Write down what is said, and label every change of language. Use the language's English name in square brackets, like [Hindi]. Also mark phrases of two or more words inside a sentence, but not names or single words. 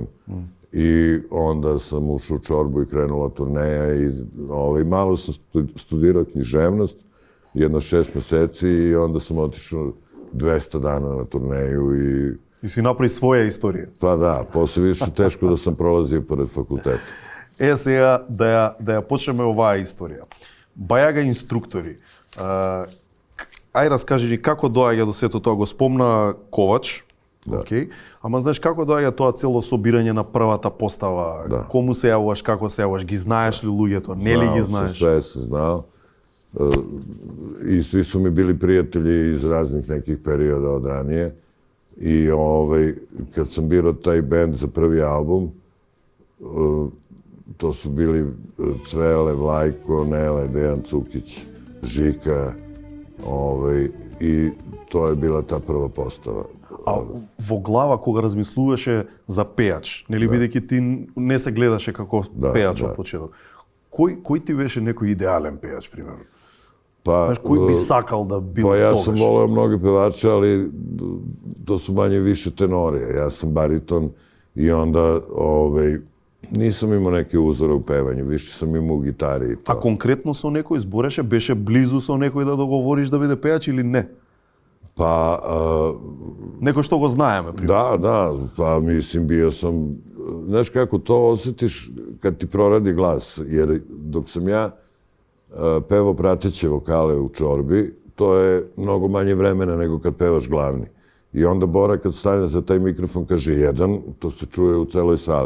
[Serbian] I onda sam ušao u čorbu i krenula turneja i malo sam studirao književnost, jedno 6 meseci i onda sam otišao 200 dana na turneju [Macedonian] И си направи своја istorија. [Serbian] Pa da, после više teško da sam prolazio pored fakulteta. [Macedonian] Сега да ја почнеме оваа историја. Бајага инструктори. Ај раскажи ни како доаѓа до сето тоа, го спомна Ковач. Океј. Ама знаеш како доаѓа тоа цело собирање на првата постава? Кому се јавуваш, како се јавуваш, ги знаеш ли луѓето, не ли ги знаеш? [Serbian] Sve sam znao. I svi su mi bili prijatelji iz raznih nekih perioda od ranije. I kad sam birao taj bend za prvi album, to su bili Cvele, Vlajko, Nele, Dejan Cukić, Žika, i to je bila ta prva postava. [Macedonian] А во глава кога размислуваше за пејач, нели бидејќи ти не се гледаше како пејач од почеток. Кој ти беше некој идеален пејач, примерно? Кој би сакал да бил тогаш? [Serbian] Ja sam voleo mnoge pevače, ali to su manje više tenori. Ja sam bariton i onda nisam imao neke uzore u pevanju, više sam imao u gitari i to. [Macedonian] A konkretno со некој збореше, беше близу со некој да договориш да биде пејач или не? [Serbian] Pa... [Macedonian] Некој што го знаеме, примерно. [Serbian] Da, pa mislim bio sam... Znaš kako to osjetiš kad ti proradi glas, jer dok sam ja pevao prateće vokale u čorbi, to je mnogo manje vremena nego kad pevaš glavni. I onda Bora kad stane za taj mikrofon kaže 1, to se čuje u celoj sali.